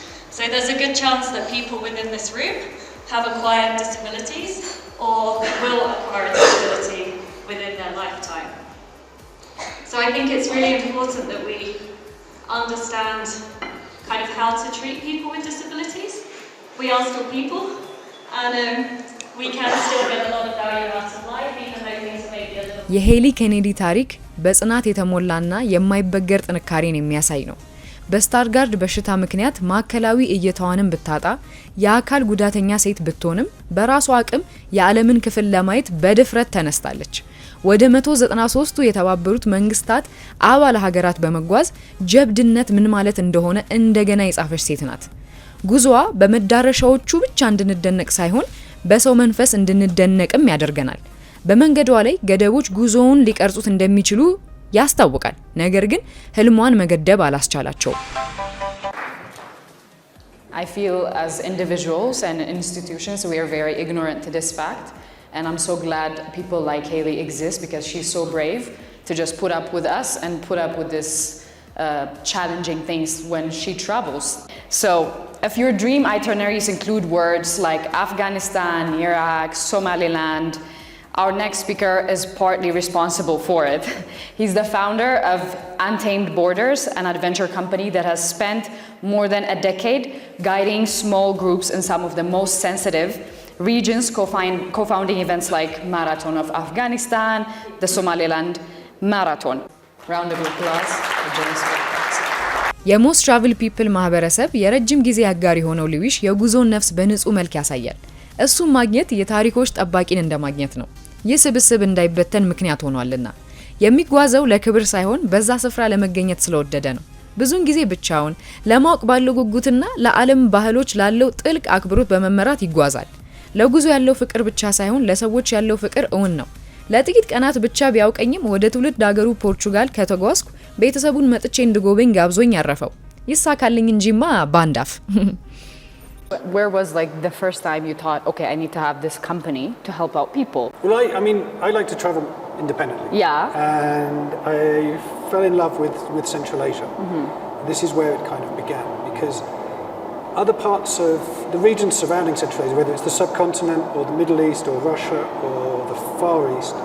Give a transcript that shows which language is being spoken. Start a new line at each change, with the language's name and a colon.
English: So there's a good chance that people within this room have acquired disabilities or will acquire a disability within their lifetime. So I think it's really important that we understand kind of how to treat people with disabilities. We are still people, and we can still get a lot of value out of life, even though things may be a little...
Amharic: የሄሊ ኬኔዲ ታሪክ በጽናት የተሞላና የማይበገር ጥንካሬን የሚያሳይ ነው። በስታርጋርድ በሽታ ምክንያት ማዕከላዊ እይታዋንም ብታጣ የአካል ጉዳተኛ ሴት ብትሆንም በራሷ አቅም የዓለምን ክፍል ለማየት በድፍረት ተነስታለች። ወደ 193ቱ የተባበሩት መንግስታት አባል ሀገራት በመጓዝ ጀብድነት ምን ማለት እንደሆነ እንደገና የጻፈች ሴት ናት። ጉዞዋ በመዳረሻዎቹ ብቻ እንድንደነቅ ሳይሆን በሰው መንፈስ እንድንደነቅም ያደርገናል። በመንገዷ ላይ ገደቦች ጉዞውን ሊቀርጹት እንደሚችሉ ያስታውቃል። ነገር ግን ህልሟን መገደብ አላስቻላቸው።
English: I feel as individuals and institutions we are very ignorant to this fact, and I'm so glad people like Hailey exist because she's so brave to just put up with us and put up with this challenging things when she travels. So if your dream itineraries include words like Afghanistan, Iraq, Somaliland, our next speaker is partly responsible for it. He's the founder of Untamed Borders, an adventure company that has spent more than a decade guiding small groups in some of the most sensitive regions, co-founding events like Marathon of Afghanistan, the Somaliland Marathon. Round of applause for James.
Amharic: የሞስት ትራቭል ፒፕል ማህበረሰብ የረጅም ጊዜ አጋር የሆነው ሉዊሽ የጉዞን ነፍስ በንጹህ መልክ ያሳያል። እሱም ማግኘት የታሪኮች ጠባቂን እንደማግኘት ነው። ይህ ስብስብ እንዳይበተን ምክንያት ሆኗልና የሚጓዘው ለክብር ሳይሆን በዛ ስፍራ ለመገኘት ስለወደደ ነው። ብዙን ጊዜ ብቻውን ለማወቅ ባለው ጉጉትና ለዓለም ባህሎች ላለው ጥልቅ አክብሮት በመመራት ይጓዛል። ለጉዞ ያለው ፍቅር ብቻ ሳይሆን ለሰዎች ያለው ፍቅር እውን ነው። ለጥቂት ቀናት ብቻ ቢያውቀኝም ወደ ትውልድ ሀገሩ ፖርቹጋል ከተጓዝኩ ቤተሰቡን መጥቼ እንድጎበኝ ጋብዞኝ ያረፈው ይሳካልኝ እንጂማ ባንዳፍ።
English: Where was like the first time you thought, okay, I need to have this company to help out people? Well, I like to travel independently. Yeah. And I fell in love with Central Asia. Mm-hmm. This is where it kind of began because other parts of the regions surrounding Central Asia, whether it's the subcontinent or the Middle East or Russia or the Far East,